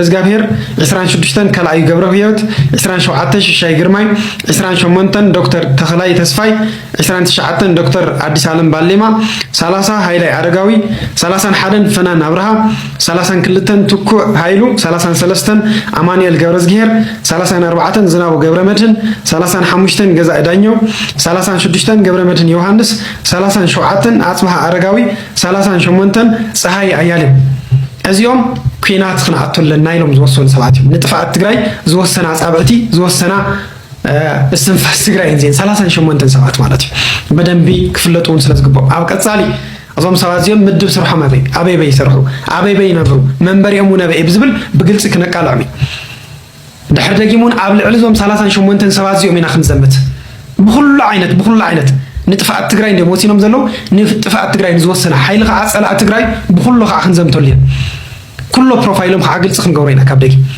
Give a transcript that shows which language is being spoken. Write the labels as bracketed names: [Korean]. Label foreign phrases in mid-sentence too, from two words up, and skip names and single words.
[Tigrinya] እግዚአብሔር 26 ካልኣዩ ገብረ ህይወት 27 ሽሻይ ግርማይ 28 ዶክተር ተኽላይ ተስፋይ 29 ዶክተር አዲስ ዓለም ባሌማ 30 ሃይላይ አረጋዊ 31 ፈናን አብርሃ 32 ትኩ ሃይሉ 33 አማኑኤል ገብረ እግዚአብሔር 34 ዝናቡ ገብረ መድህን 35 ገዛ ዳኘው 36 ገብረ መድህን ዮሐንስ 37 አጽባህ አረጋዊ 38 ፀሐይ አያሌው እዚኦም ኩናት ክንኣትወለና ኢሎም ዝወሰኑ ሰባት እዮም ንጥፍኣት ትግራይ ዝወሰና ኣፃብዕቲ ዝወሰና እስትንፋስ ትግራይ እንዜን 38 ሰባት ማለት እዩ በደንቢ ክፍለጡ እውን ስለዝግብኦም ኣብ ቀፃሊ እዞም ሰባት እዚኦም ምድብ ስርሖም ኣበይ ይሰርሑ ኣበይ ይነብሩ መንበሪኦም እውን ኣበይ ብዝብል ብግልፂ ክነቃልዖም እዩ ድሕሪ ደጊሙ እውን ኣብ ልዕሊ እዞም 38 ሰባት እዚኦም ኢና ክንዘምት ብኩሉ ዓይነት ንጥፍኣት ትግራይ እንዲኦም ወሲኖም ዘለው ንጥፍኣት ትግራይ ንዝወሰነ ሓይሊ ከዓ ፀላእ ትግራይ ብኩሉ ከዓ ክንዘምተሉ ኢና ኩሉ ፕሮፋይሎም ከዓ ግልፂ ክንገብሮ ኢና ካብ ደጊ